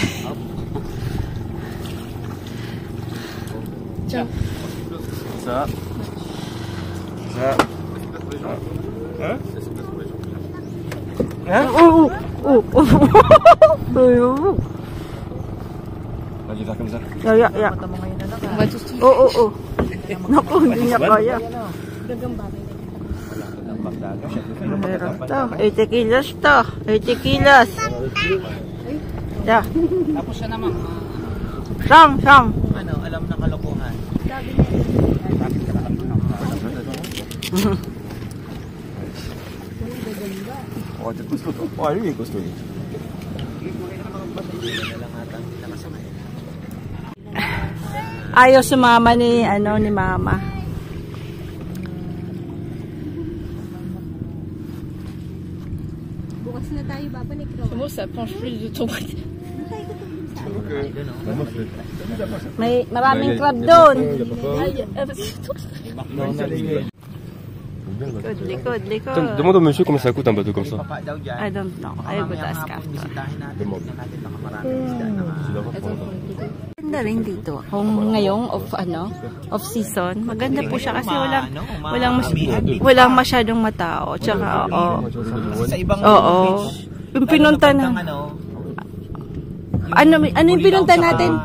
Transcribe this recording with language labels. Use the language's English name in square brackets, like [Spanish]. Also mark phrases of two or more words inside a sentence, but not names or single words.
[French] Ça. Ça. Hein? Hein? Vas-y, faire comme ça. [English] Yeah. [Filipino] Oo. Naku, hindi niya kaya. Meron to. 80 kilos to. 80 kilos. Yeah. Tapos siya naman, Sam. ano, alam na kalokohan. [French] Oh, t'es costaud, toi. Oh, lui, il est costaud. lui. [Filipino] Ayaw sumama ni mama. Bukas na tayo babalik. Ro. [French] Ça penche plus de ton côté. Maman, [Filipino] May maraming crab doon. Likod. [French] demande au monsieur combien ça coûte un bateau comme ça. [Filipino] Papa daw dyan. [English] I don't know. I would ask after. [Filipino] Bisitahin natin. Tignan natin nakamarami isda na Maganda rin dito. Kung ngayong [English] off season, [Filipino] maganda po siya kasi walang masyadong matao. Tsaka sa ibang beach. Yung pinunta na. Ano yung pinunta natin?